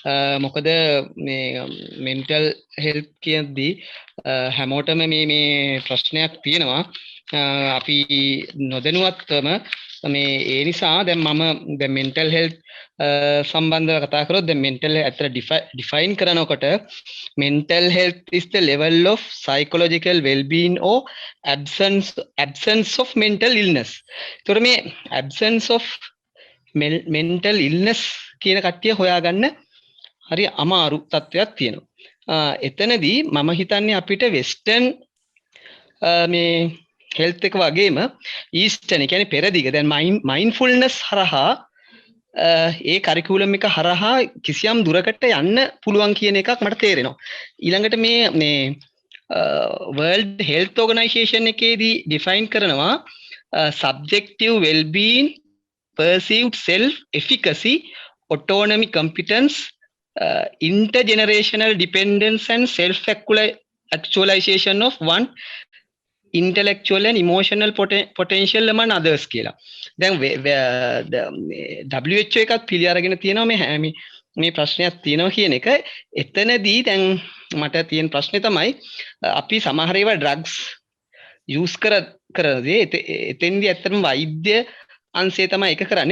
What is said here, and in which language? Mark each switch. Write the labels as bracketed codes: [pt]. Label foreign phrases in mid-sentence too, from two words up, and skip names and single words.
[si] මොකද මේ [en] mental health [si] කියද්දී හැමෝටම මේ ප්‍රශ්නයක් තියෙනවා. අපි නොදැනුවත්වම මේ ඒ නිසා දැන් මම දැන් [en] mental health [si] සම්බන්ධව කතා කරොත් දැන් [en] mental health [si] ඇත්තට define කරනකොට [en] mental health is the level of psychological well-being or absence of mental illness. [si] ඒතකොට මේ [en] absence of mental illness [si] කියන කට්ටිය හොයාගන්න හරි අමාරු තත්ත්වයක් තියෙනවා. එතනදී මම හිතන්නේ අපිට වෙස්ටර්න් මේ හෙල්ත් එක වගේම ඊස්ටර්න් කියන්නේ පෙරදිග දැන් මයින්ඩ්ෆුල්නස් හරහා ඒ කරිකියුලම් එක හරහා කිසියම් දුරකට යන්න පුළුවන් කියන එකක් මට තේරෙනවා. ඊළඟට මේ World Health Organization එකේදී define කරනවා [en] subjective well-being, perceived self-efficacy, autonomy, competence, intergenerational dependence and self-actualization of one intellectual and emotional potential among others [si] කියලා. දැන් WHO එකත් පිළි අරගෙන තියෙනවා මේ ප්‍රශ්නයක් තියෙනවා කියන එක. එතනදී දැන් මට තියෙන ප්‍රශ්නේ තමයි අපි සමහර ඒවා [en] drugs use [si] කරනදී එතෙන්දී ඇත්තටම වෛද්‍ය අංශය තමයි ඒක කරන්නේ.